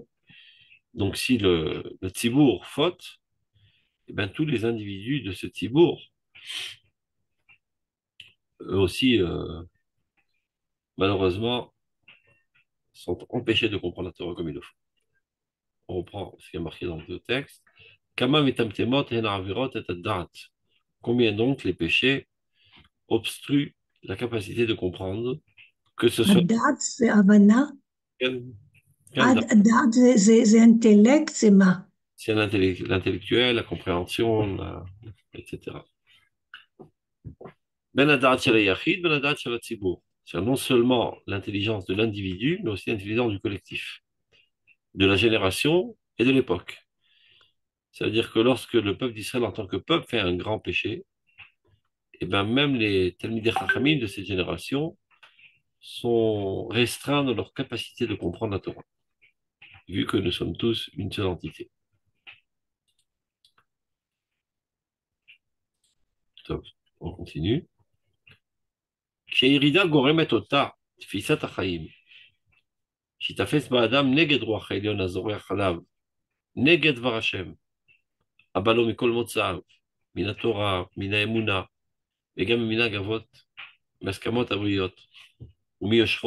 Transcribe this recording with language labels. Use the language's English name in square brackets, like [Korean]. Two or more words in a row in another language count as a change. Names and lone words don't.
[French] Donc si le tzibour faute, eh ben, tous les individus de ce tzibour, eux aussi, malheureusement, sont empêchés de comprendre la Torah comme il le faut. On reprend ce qui est marqué dans le texte. Combien donc les péchés obstruent la capacité de comprendre, que ce soit [Hebrew] הדעת זה הבנה, [French] quel- quel date. [Hebrew] הדעת זה אינטלקט, זה מה? [French] C'est l'intellectuel, la compréhension, etc. [Hebrew] בין הדעת של היחיד בין הדעת של הציבור. [French] C'est non seulement l'intelligence de l'individu, mais aussi l'intelligence du collectif, de la génération et de l'époque. C'est-à-dire que lorsque le peuple d'Israël, en tant que peuple, fait un grand péché, et bien même les [Hebrew] תלמידי חכמים [French] de cette génération sont restreints dans leur capacité de comprendre la Torah, vu que nous sommes tous une seule entité. Top. On continue. [Hebrew] כשירידה גורמת אותה תפיסת החיים, שיתפס באדם נגד רוח העליון הזורח עליו, נגד דבר השם, הבא לו מכל מוצאיו, מן התורה, מן האמונה, וגם ממנהג אבות, מהסכמות הבריות, ומיושרו